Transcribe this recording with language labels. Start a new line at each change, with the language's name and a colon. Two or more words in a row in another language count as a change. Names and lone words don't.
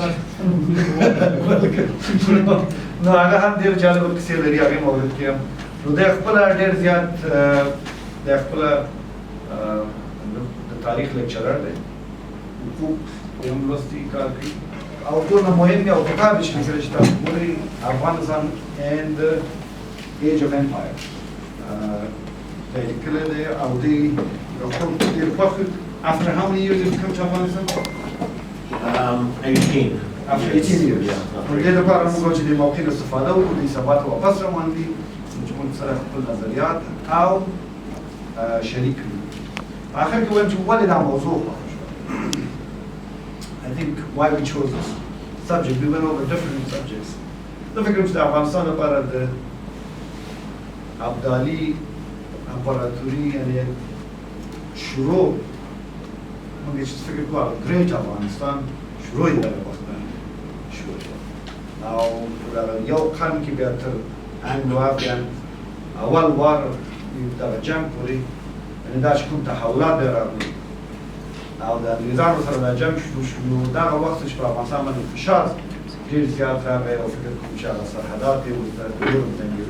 Pashto: نو هغه هم ډېر جالبه کیسې لري، هغې مورد کې هم نو دی خپله ډېر زیات دی خپله د تاریخ لیکچرر دی، حقوق یې هم لوستي کار کوي، او دونه مهم دی او کتاب یې چې لیکلی چې تاسو ګورئ افغانستان and the age of empire دی لیکلی دی او دی یو خلک ډېر خوښ.
English: After how many years did you come to Afghanistan? 18. After 18 years.
Pashto: نو دې لپاره موږ چې د موقع استفاده وکړو، د ثبات واپس روان دي چې موږ سره خپل نظریات او شریک کړو. په آخر کې وایم چې ولې دا موضوع خوښه شوه.
English: I think why we chose this subject. We went over different subjects.
Pashto: زه فکر کوم چې د افغانستان لپاره د ابدالي امپراتوري یعنې شروع موږ چې فکر کوو ګریټ افغانستان شروع یې دغه وخت نه شروع شوه، او دغه یو قرن کې بیا تر انګلو افغان اول وار دغه جنګ پورې یعنې دا چې کوم تحولات دی راغلي او د انګریزانو سره دا جنګ شروع شو، نو دغه وخت چې په افغانستان باندې فشار ډېر زیات راغی او فکر کوم چې هغه سرحدات یې ورته ډېر وتنګېدل.